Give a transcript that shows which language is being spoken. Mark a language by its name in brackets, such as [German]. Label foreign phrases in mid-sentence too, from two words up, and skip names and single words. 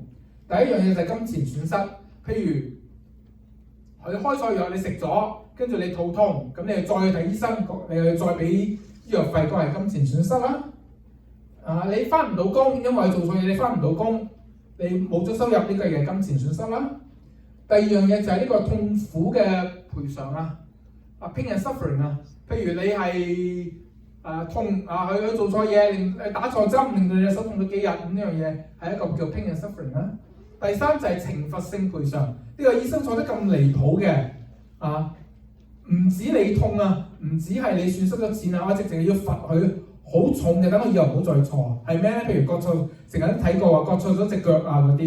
[Cantonese] 第一樣嘢就係金錢損失，譬如佢開錯藥你食咗，跟住你肚痛，咁你又再去睇醫生，你又再俾醫藥費，嗰係金錢損失啦。你翻唔到工，因為做錯嘢你翻唔到工，你冇咗收入，呢個係金錢損失啦。第二樣嘢就係呢個痛苦嘅賠償 [English] pain and suffering [Cantonese] 譬如你係痛佢做錯嘢，令打錯針，令到你手痛咗幾日，咁呢樣嘢係一個叫 [English] pain and suffering [Cantonese] 啦。第三就係懲罰性賠償，呢個醫生錯得咁離譜嘅唔止你痛唔止係你損失咗錢我直情要罰佢好重嘅，等佢以後唔好再錯。係咩咧？譬如割錯，成日都睇過割錯咗隻腳嗰啲。